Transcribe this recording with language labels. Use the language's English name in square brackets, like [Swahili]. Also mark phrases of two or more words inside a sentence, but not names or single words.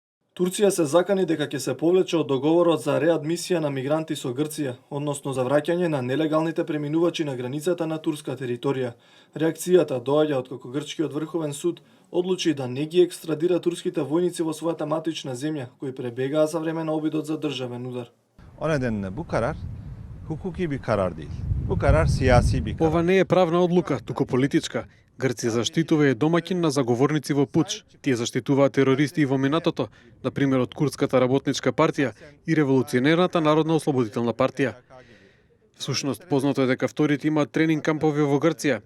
[Macedonian] Турција се закани дека ќе се повлече од договорот за реадмисија на мигранти со Грција, односно за враќање на нелегалните преминувачи на границата на турска територија. Реакцијата доаѓа откако грчкиот врховен суд одлучи да не ги екстрадира турските војници во својата матична земја, кои пребегаа за време на обидот за државен удар. [Turkish] O nedenle bu karar hukuki bir karar değil. Bu karar siyasi bir karar. [Macedonian] Ова не е правна одлука, туку политичка. Грција заштитува е домаќин на заговорници во пуч. Тие заштитуваат терористи и во минатото, на пример од Курдската работничка партија и Револуционерната народна ослободителна партија. Всушност, познато е дека вторите имаат тренинг кампови во Грција.